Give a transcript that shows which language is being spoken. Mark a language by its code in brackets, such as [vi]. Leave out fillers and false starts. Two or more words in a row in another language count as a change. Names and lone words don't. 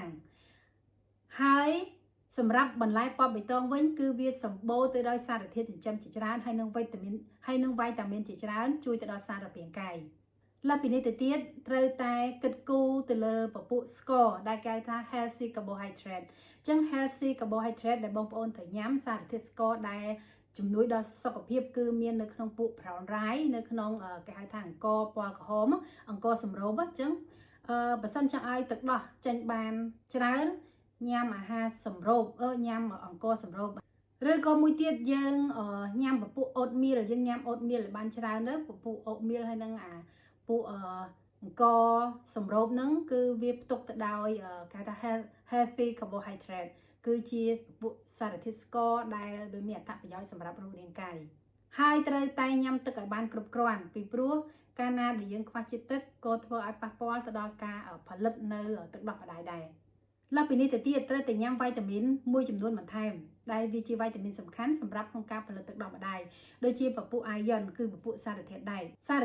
[km] ហើយសម្រាប់បន្លែពណ៌បៃតងវិញគឺវាសម្បូរទៅដោយសារធាតុចិញ្ចឹមជាច្រើនហើយនឹងវីតាមីនជាច្រើនជួយទៅដល់សារពាង្គកាយលើសពីនេះទៅទៀតត្រូវតែគិតគូរទៅលើពពុះស្ករដែលគេហៅថា [en] healthy carbohydrate [km] អញ្ចឹង [en] healthy carbohydrate [km] ដែលបងប្អូនត្រូវញ៉ាំសារធាតុស្ករដែលជំនួយដល់សុខភាពគឺមាននៅក្នុងពួក [en] brown rice [km] នៅក្នុងគេហៅថាអង្ករពណ៌ ក្រហមអង្ករសម្រូបអញ្ចឹងបើសិនចង់ឲ្យទឹកដោះចេញបានច្រើនញ៉ាំអាហារសម្រូបញ៉ាំអង្ករសម្រូបឬក៏មួយទៀតយើងញ៉ាំពពុះ oatmeal យើងញ៉ាំ oatmeal ឲ្យបានច្រើនទៅពពុះ oatmeal ហើយនឹងអាពួកអង្គសម្រូបហ្នឹងគឺវាផ្ទុកទៅដោយគេថា [en] healthy carbohydrate [km] គឺជាពួក សារធាតុស្ករដែលវាមានអត្ថប្រយោជន៍សម្រាប់រូបរាងកាយហើយត្រូវតែញ៉ាំទឹកឲ្យបានគ្រប់គ្រាន់ពីព្រោះកាលណាដែលយើងខ្វះជាតិទឹកក៏ធ្វើឲ្យប៉ះពាល់ទៅដល់ការផលិតនៅទឹកដោះម្ដាយដែរលើសពីនេះទៅទៀតត្រូវតែញ៉ាំវីតាមីនមួយចំនួនបន្ថែមដែលវាជាវីតាមីនសំខាន់សម្រាប់ក្នុងការផលិតទឹកដោះម្ដាយដូចជាពពុះ iron គឺពពុះសារធាតុដែកសារ